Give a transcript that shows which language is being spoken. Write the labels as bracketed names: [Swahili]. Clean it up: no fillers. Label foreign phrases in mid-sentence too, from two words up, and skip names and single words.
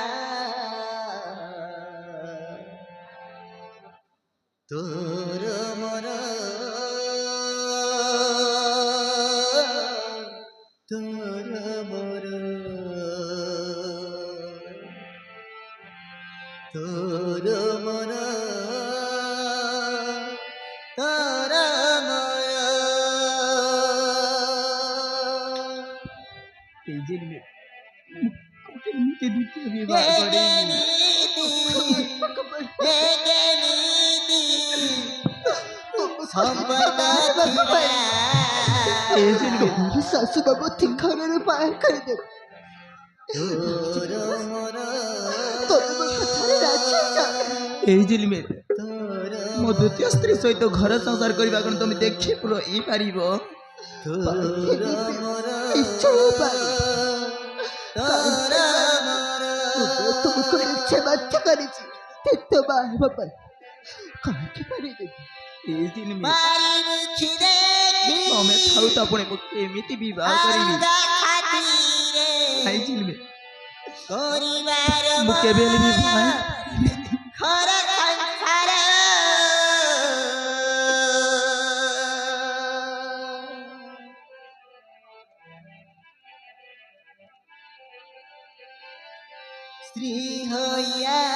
[Odia] ତୋର ମୋର ତୋର ମୋର ତୋର ମୋର ତୋର ମୋର। এই ঝিলমিল ମୁଁ କେମିତି ଦ୍ୱିତୀୟ ବିବାହ କରିବି? এই ঝিলমিল ଶାଶୁ ବାବୁ ଘରରୁ ବାହାର କରିଦେବେ। এই ঝিলমিল ମୋ ଦ୍ୱିତୀୟ ସ୍ତ୍ରୀ ସହିତ ଘର ସଂସାର କରିବା କ'ଣ ତମେ ଦେଖି ରହିପାରିବ? ତୁମକୁ ନିଶ୍ଚୟ ବାଧ୍ୟ କରିଛି ଦ୍ୱିତୀୟ ବାହା ହେବା ପାଇଁ କାହିଁକି ପାରିବି? এই ঝিলমিল ତମେ ଥାଉ ତା ପୁଣି ମୁଁ କେମିତି ବିବାହ କରିବି? ନାଇଁ ଝିଲମିଲ ମୁଁ କେବେ ହେଲେ ବିବାହ [Bangla] স্ত্রী হইয়া